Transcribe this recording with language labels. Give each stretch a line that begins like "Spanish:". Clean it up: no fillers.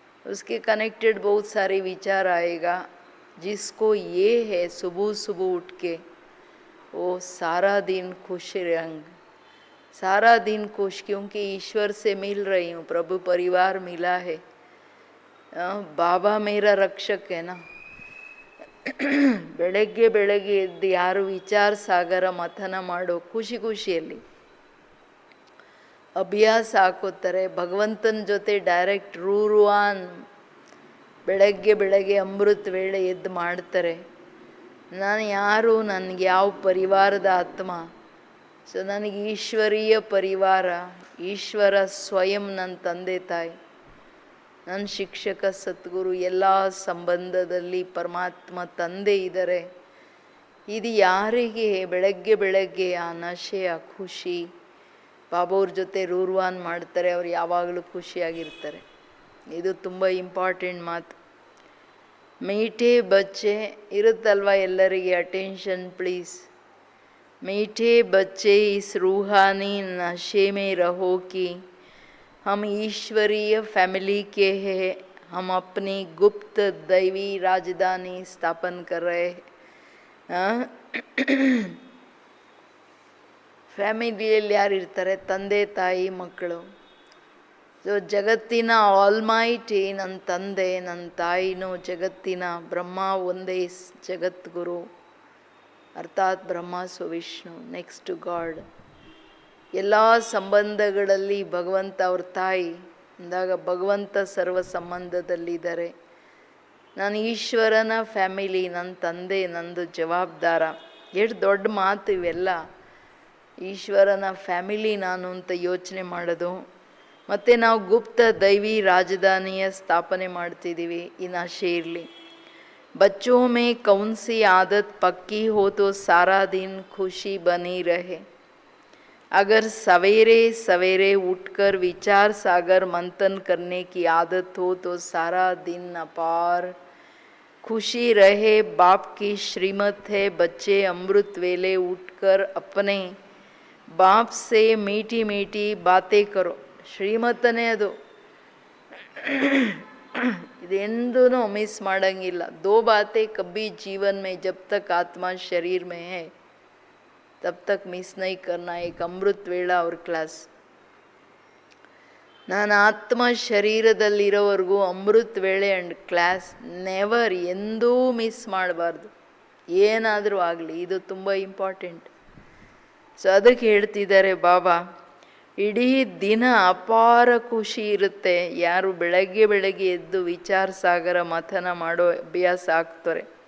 Hindi: उसके कनेक्टेड बहुत सारे विचार आएगा। जिसको ये है सुबह सुबह उठ के वो सारा दिन खुश रहेंगे, सारा दिन खुश, क्योंकि ईश्वर से मिल रही हूँ, प्रभु परिवार मिला है, बाबा मेरा रक्षक है ना।
Kannada: ಬೆಳಗ್ಗೆ ಬೆಳಗ್ಗೆ ಎದ್ದು ಯಾರು ವಿಚಾರ ಸಾಗರ ಮಥನ ಮಾಡೋ ಖುಷಿಯಲ್ಲಿ ಅಭ್ಯಾಸ ಹಾಕೋತಾರೆ, ಭಗವಂತನ ಜೊತೆ ಡೈರೆಕ್ಟ್ ರೂರುವಾನ್ ಬೆಳಗ್ಗೆ ಅಮೃತ ವೇಳೆ ಎದ್ದು ಮಾಡ್ತಾರೆ. ನಾನು ಯಾರು, ನನಗೆ ಯಾವ ಪರಿವಾರದ ಆತ್ಮ, ಸೊ ನನಗೆ ಈಶ್ವರೀಯ ಪರಿವಾರ, ಈಶ್ವರ ಸ್ವಯಂ ನನ್ನ ತಂದೆ ತಾಯಿ, ನನ್ನ ಶಿಕ್ಷಕ ಸದ್ಗುರು, ಎಲ್ಲ ಸಂಬಂಧದಲ್ಲಿ ಪರಮಾತ್ಮ ತಂದೆ ಇದ್ದಾರೆ. ಇದು ಯಾರಿಗೆ ಬೆಳಗ್ಗೆ ಆ ನಶೆ, ಆ ಖುಷಿ ಬಾಬಾವ್ರ ಜೊತೆ ರೂರ್ವಾನ್ ಮಾಡ್ತಾರೆ, ಅವ್ರು ಯಾವಾಗಲೂ ಖುಷಿಯಾಗಿರ್ತಾರೆ. ಇದು ತುಂಬ ಇಂಪಾರ್ಟೆಂಟ್ ಮಾತು.
Hindi: ಮೀಠೆ ಬಚ್ಚೆ
Kannada: ಇರುತ್ತಲ್ವ ಎಲ್ಲರಿಗೆ,
English: Attention please.
Hindi: मीठे बच्चे इस रूहानी नशे में रहो कि हम ईश्वरीय फैमिली के हैं, हम अपनी गुप्त दैवी राजधानी स्थापन कर रहे हैं.
Kannada: ಫ್ಯಾಮಿಲಿಯಲ್ಲಿ ಯಾರಿರ್ತಾರೆ, ತಂದೆ ತಾಯಿ ಮಕ್ಕಳು. ಸೊ ಜಗತ್ತಿನ ಆಲ್ಮೈಟಿ ನನ್ನ ತಂದೆ, ನನ್ನ ತಾಯಿನೂ ಜಗತ್ತಿನ ಬ್ರಹ್ಮ ಒಂದೇ ಜಗದ್ಗುರು, ಅರ್ಥಾತ್ Brahma Vishnu,
English: Next to God.
Kannada: ಎಲ್ಲ ಸಂಬಂಧಗಳಲ್ಲಿ ಭಗವಂತ ಅವ್ರ ತಾಯಿ ಅಂದಾಗ ಭಗವಂತ ಸರ್ವ ಸಂಬಂಧದಲ್ಲಿದ್ದಾರೆ. ನಾನು ಈಶ್ವರನ ಫ್ಯಾಮಿಲಿ, ನನ್ನ ತಂದೆ ನಂದು ಜವಾಬ್ದಾರ. ಎಷ್ಟು ದೊಡ್ಡ ಮಾತು ಇವೆಲ್ಲ. ಈಶ್ವರನ ಫ್ಯಾಮಿಲಿ ನಾನು ಅಂತ ಯೋಚನೆ ಮಾಡೋದು. ಮತ್ತು ನಾವು ಗುಪ್ತ ದೈವಿ ರಾಜಧಾನಿಯ ಸ್ಥಾಪನೆ ಮಾಡ್ತಿದ್ದೀವಿ. ಈ ನಶೆ ಇರಲಿ.
Hindi: बच्चों में कौन सी आदत पक्की हो तो सारा दिन खुशी बनी रहे. अगर सवेरे सवेरे उठकर विचार सागर मंथन करने की आदत हो तो सारा दिन अपार खुशी रहे. बाप की श्रीमत है, बच्चे अमृत वेले उठकर अपने बाप से मीठी मीठी बातें करो.
Kannada: ಶ್ರೀಮತನೇ ಅದು. ಇದೆಂದೂ ಮಿಸ್ ಮಾಡೋಂಗಿಲ್ಲ.
Hindi: दो बातें कभी जीवन में जब तक आत्मा शरीर में है तब तक मिस नहीं करना. एक अमृत
Kannada: ವೇಳ ಅವ್ರ ಕ್ಲಾಸ್. ನಾನು ಆತ್ಮ ಶರೀರದಲ್ಲಿರೋವರೆಗೂ ಅಮೃತ ವೇಳೆ
English: and class never,
Kannada: ಎಂದೂ ಮಿಸ್ ಮಾಡಬಾರ್ದು. ಏನಾದರೂ ಆಗಲಿ, ಇದು ತುಂಬ ಇಂಪಾರ್ಟೆಂಟ್. ಸೊ ಅದಕ್ಕೆ ಹೇಳ್ತಿದ್ದಾರೆ ಬಾಬಾ, ಇಡೀ ದಿನ ಅಪಾರ ಖುಷಿ ಇರುತ್ತೆ ಯಾರು ಬೆಳಗ್ಗೆ ಎದ್ದು ವಿಚಾರ ಸಾಗರ ಮಥನ ಮಾಡೋ ಅಭ್ಯಾಸ ಆಗ್ತಾರೆ.